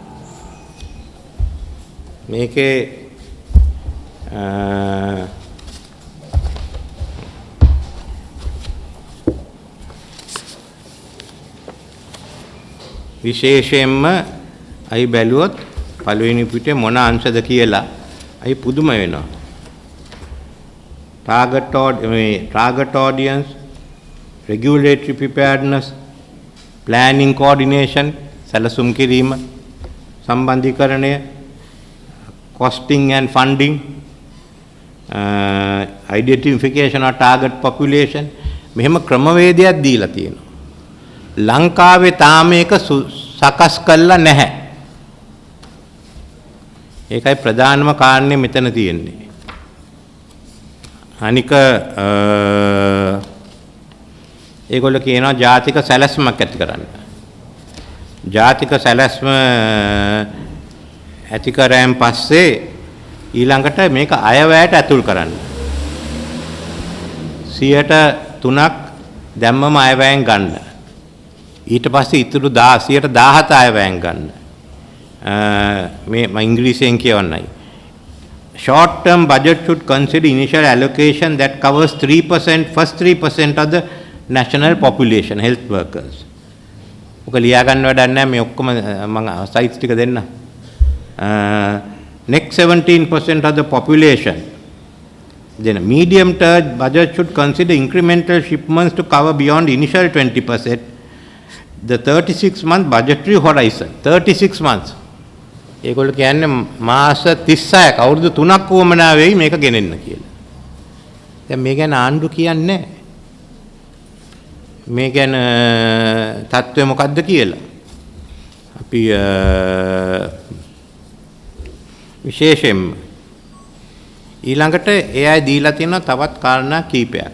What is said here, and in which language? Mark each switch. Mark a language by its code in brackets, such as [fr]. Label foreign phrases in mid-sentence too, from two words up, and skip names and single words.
[si] මේකේ විශේෂයෙන්ම අයි බැලුවොත් පළවෙනි පිටේ මොන අංශද කියලා අයි පුදුම වෙනවා. [en] target audience, regulatory preparedness, planning coordination, [si] සැලසුම් කිරීම, සම්බන්ධීකරණය, [en] costing and funding, identification of target population, [si] මෙහෙම ක්‍රමවේදයක් දීලා තියෙනවා. ලංකාවේ තාම මේක සකස් කළා නැහැ. ඒකයි ප්‍රධානම කාරණේ මෙතන තියෙන්නේ. අනික ඒගොල්ලෝ කියනවා ජාතික සැලැස්මක් ඇති කරන්න. ජාතික සැලැස්ම ඇති කරාන් පස්සේ ඊළඟට මේක අයවැයට ඇතුල් කරන්න. 3% දැම්මම අයවැයෙන් ගන්න. ඊට පස්සේ ඉතුරු 17 අයවැයෙන් ගන්න. මේ මම ඉංග්‍රීසියෙන් කියවන්නයි. [en] Short term budget should consider initial allocation that covers 3%, first 3% of the national population, health workers. [si] ඔක ලියා ගන්න වැඩක් නැහැ මේ ඔක්කොම මම සයිට්ස් ටික දෙන්න. [en] Next 17% of the population Then a medium-term budget should consider incremental shipments to cover beyond initial 20%. The 36-month budgetary horizon. 36 months. [si] ඒගොල්ලෝ කියන්නේ මාස 36ක් අවුරුදු 3ක් වමනා වෙයි මේක ගෙනෙන්න කියලා. දැන් මේ ගැන ආණ්ඩු කියන්නේ මේ ගැන තත්ත්වය මොකද්ද කියලා. අපි විශේෂයෙන්ම ඊළඟට ඒ අය දීලා තියෙන තවත් කාරණා කීපයක්.